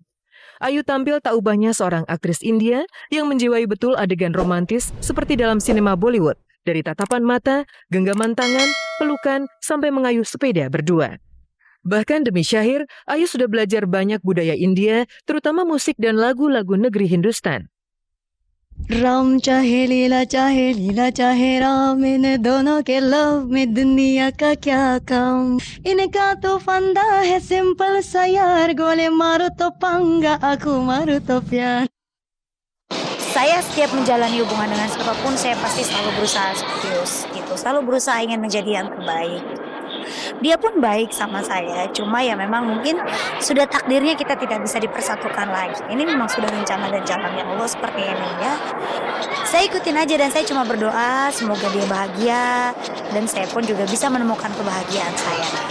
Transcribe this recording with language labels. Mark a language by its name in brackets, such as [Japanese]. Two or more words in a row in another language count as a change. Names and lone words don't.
[Indonesian] Ayu tampil tak ubahnya seorang aktris India yang menjiwai betul adegan romantis seperti dalam sinema Bollywood, dari tatapan mata, genggaman tangan, pelukan, sampai mengayuh sepeda berdua. Bahkan demi Shahir, Ayu sudah belajar banyak budaya India, terutama musik dan lagu-lagu negeri Hindustan. [Hindi] राम चाहे लीला चाहे राम इन दोनों के लव में दुनिया का क्या काम इनका तो फंदा है सिंपल सा यार गोले मारो तो पंगा aku मारो तो प्यार. [Indonesian] Saya setiap menjalani hubungan dengan siapapun, saya pasti selalu berusaha gitu, selalu berusaha ingin menjadi yang terbaik. Dia pun baik sama saya, cuma ya memang mungkin sudah takdirnya kita tidak bisa dipersatukan lagi. Ini memang sudah rencana dan jalannya Allah seperti ini ya. Saya ikutin aja dan saya cuma berdoa semoga dia bahagia dan saya pun juga bisa menemukan kebahagiaan saya.